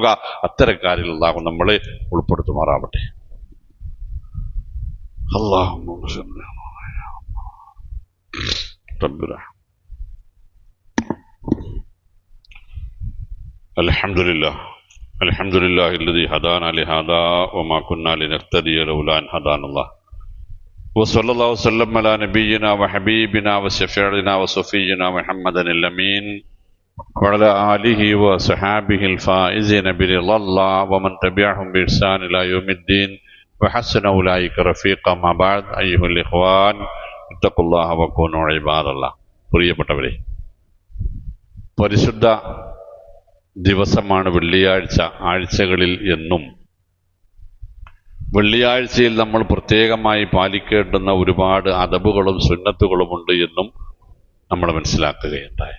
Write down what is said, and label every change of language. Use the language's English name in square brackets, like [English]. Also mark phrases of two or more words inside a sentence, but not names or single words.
[Malayalam] അത്തരക്കാരിൽ അള്ളാഹു നമ്മളെ ഉൾപ്പെടുത്തുമാറാവട്ടെ. [Arabic] അൽഹംദുലില്ലാഹി الذي هدانا لهذا وما كنا لنهتدي لولا أن هدانا الله وصلى الله وسلم على نبينا وحبيبنا وشفيعنا وصفينا محمد الأمين وعلى آله وصحابه الفائزين برضا الله ومن تبعهم بإحسان إلى يوم الدين وحسن أولئك رفيقا. ما بعد أيها الإخوان اتقوا الله وكونوا عباد الله. [Malayalam] പ്രിയപ്പെട്ടവരെ, പരിശുദ്ധ ദിവസമാണ് വെള്ളിയാഴ്ച. ആഴ്ചകളിൽ എന്നും വെള്ളിയാഴ്ചയിൽ നമ്മൾ പ്രത്യേകമായി പാലിക്കേണ്ടുന്ന ഒരുപാട് അദബുകളും സുന്നത്തുകളുമുണ്ട് എന്നും നമ്മൾ മനസ്സിലാക്കുകയുണ്ടായി.